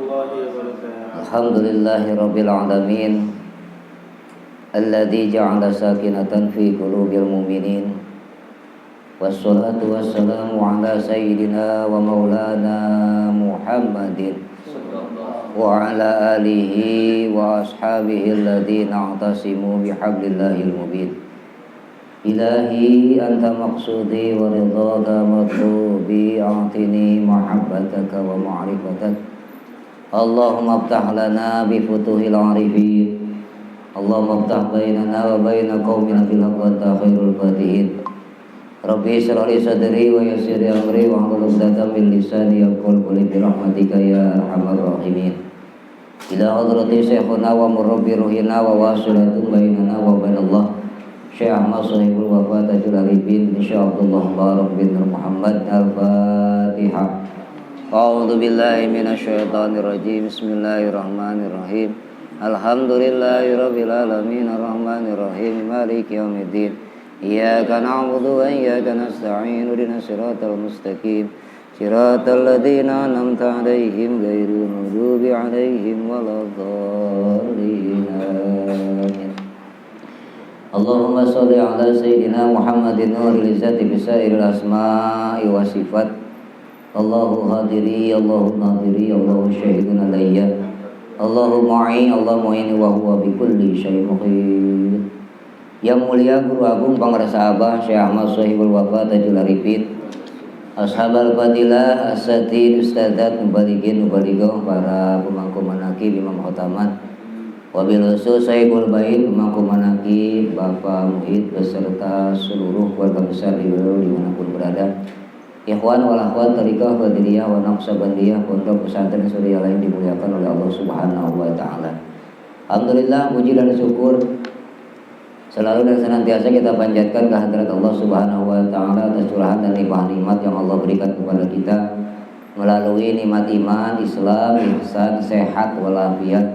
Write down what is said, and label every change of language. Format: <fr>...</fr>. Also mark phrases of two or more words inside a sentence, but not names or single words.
<ar>الحمد لله رب العالمين الذي جعل سكينة في قلوب المؤمنين والصلاة والسلام على سيدنا ومولانا محمد وعلى آله وأصحابه الذين اعتصموا بحبل الله المبين. إلهي أنت مقصودي ورضاك مطلوبي أعطني محبتك ومعرفتك. اللهم افتح لنا بفتوح العارفين. اللهم افتح بيننا وبين قومنا بالحق وأنت خير الفاتحين. رب اشرح لي صدري ويسر لي أمري واحلل عقدة من لساني يفقهوا قولي برحمتك يا أرحم الراحمين. إلى حضرة شيخنا ومربي روحنا ووسيلة بيننا وبين الله Syekh Ahmad Sahibul Wafa Tajul Arifin Insya'Abdullah Barak bin Muhammad. Al-Fatihah. أعوذ بالله من الشيطان الرجيم. بسم الله الرحمن الرحيم الحمد لله رب العالمين الرحمن الرحيم مالك يوم الدين. إياك نعبد وإياك نستعين اهدنا الصراط المستقيم. صراط الذين أنعمت عليهم غير المغضوب عليهم ولا الضالين. Amin. اللهم صل على سيدنا محمد نور العزة بسائر الأسماء والصفات. الله حاضري الله ناظري الله شاهد علي. الله معي الله معيني وهو بكل شيء محيط.</ar> <id>Yang mulia Guru Agung Pangrasa Abah Syekh Ahmad Sahibul Wafa Tajul Arifin,</id> <ar>أصحاب الفضيلة,</ar> <id>Asatid, Ustadzat, Mubaligin, Mubaligah, para pemangku manaqib, Imam Khotamat,</id> <ar>وبالخصوص صاحب البيت,</ar> <id>pemangku manaqib, Bapak Muhid beserta seluruh keluarga besar di beliau dimanapun berada.</id> <ar>إخوان والأخوات</ar> <id>Tariqah Qadiriyah wa Naqsabandiyah Pondok Pesantren Surya lain dimuliakan oleh</id> <ar>الله سبحانه وتعالى.</ar> <id>Alhamdulillah, puji dan syukur selalu dan senantiasa kita panjatkan kehadirat</id> <ar>الله سبحانه وتعالى</ar> <id>atas curahan dan limpahan nikmat yang Allah berikan kepada kita melalui nikmat iman, Islam, ihsan, sehat walafiat.</id>